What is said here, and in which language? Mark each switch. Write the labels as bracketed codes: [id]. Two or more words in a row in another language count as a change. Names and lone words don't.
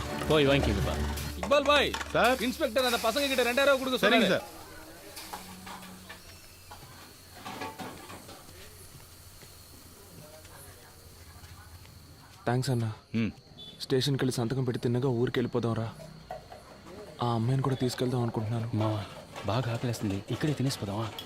[ta] போய் வாங்கிக்கப்பா. இக்பால் பாய் சார். இன்ஸ்பெக்டர் அந்த பசங்க கிட்ட 2000 கொடுக்க சரிங்க சொன்னாரு. சார். [te] థ్యాంక్స్ అన్న. స్టేషన్కి వెళ్ళి సంతకం పెట్టి తిన్నగా ఊరికి వెళ్ళిపోదాం రా. ఆ అమ్మాయిని కూడా తీసుకెళ్దాం అనుకుంటున్నాను. మావా బాగా ఆకలేస్తుంది, ఇక్కడే తినేసిపోదామా?